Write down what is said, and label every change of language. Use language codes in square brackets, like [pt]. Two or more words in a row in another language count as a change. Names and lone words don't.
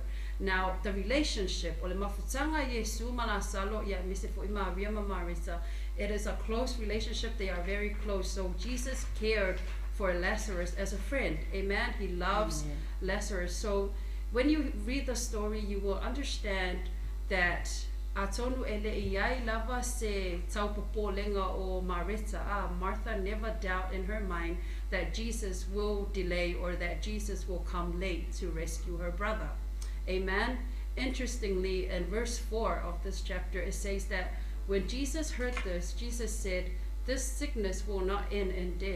[en] Now the relationship, it is a close relationship. They are very close. So Jesus cared for Lazarus as a friend. Amen. He loves Lazarus. So when you read the story, you will understand that [sm] Atonu ele iai lava se taupopolenga o Marita. [en] Martha never doubt in her mind that Jesus will delay or that Jesus will come late to rescue her brother. Amen. Interestingly, in verse 4 of this chapter, it says that when Jesus heard this, Jesus said, "This sickness will not end in death."